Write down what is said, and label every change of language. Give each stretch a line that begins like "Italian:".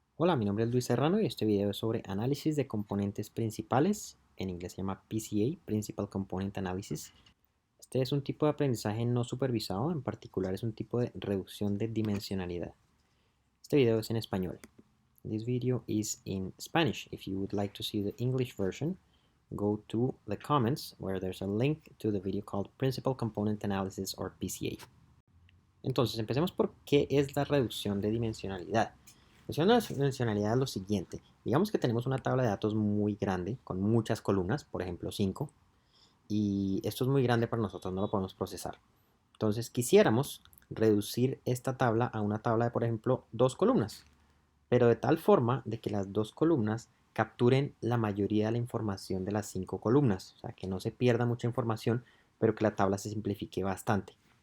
Spanish: Hola, mi nombre es Luis Serrano y este video es sobre análisis de componentes principales. En inglés se llama PCA, Principal Component Analysis. Este es un tipo de aprendizaje no supervisado, en particular es un tipo de reducción de dimensionalidad. Este video es en español.
English: This video is in Spanish. If you would like to see the English version, go to the comments where there's a link to the video called Principal Component Analysis or PCA.
Spanish: Entonces, empecemos por qué es la reducción de dimensionalidad. La reducción de dimensionalidad es lo siguiente. Digamos que tenemos una tabla de datos muy grande, con muchas columnas, por ejemplo 5, y esto es muy grande para nosotros, no lo podemos procesar. Entonces, quisiéramos reducir esta tabla a una tabla de, por ejemplo, 2 columnas, pero de tal forma de que las 2 columnas capturen la mayoría de la información de las 5 columnas, o sea, que no se pierda mucha información, pero que la tabla se simplifique bastante.